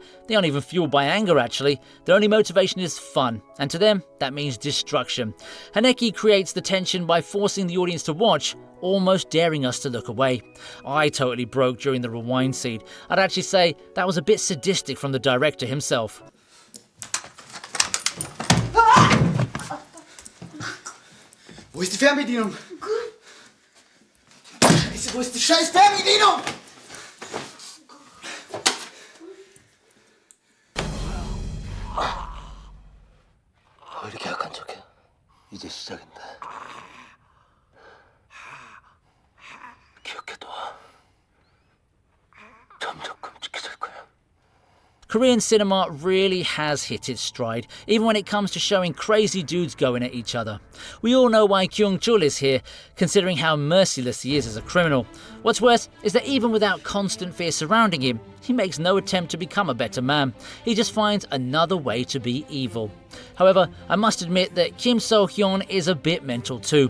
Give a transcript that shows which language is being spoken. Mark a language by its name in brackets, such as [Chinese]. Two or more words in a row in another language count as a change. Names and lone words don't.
[English] They aren't even fueled by anger, actually. Their only motivation is fun, and to them, that means destruction. Haneke creates the tension by forcing the audience to watch, almost daring us to look away. I totally broke during the rewind scene. I'd actually say that was a bit sadistic from the director himself. [German] Wo ist die Fernbedienung? Wo ist die scheiß Fernbedienung? [Korean] 왜 이렇게 약한 척해? 이제 시작인데. 기억해둬. 점점 끔찍해질 거야. [English] Korean cinema really has hit its stride, even when it comes to showing crazy dudes going at each other. We all know why Kyung-chul is here, considering how merciless he is as a criminal. What's worse is that even without constant fear surrounding him, he makes no attempt to become a better man. He just finds another way to be evil. However, I must admit that Kim So-hyun is a bit mental too.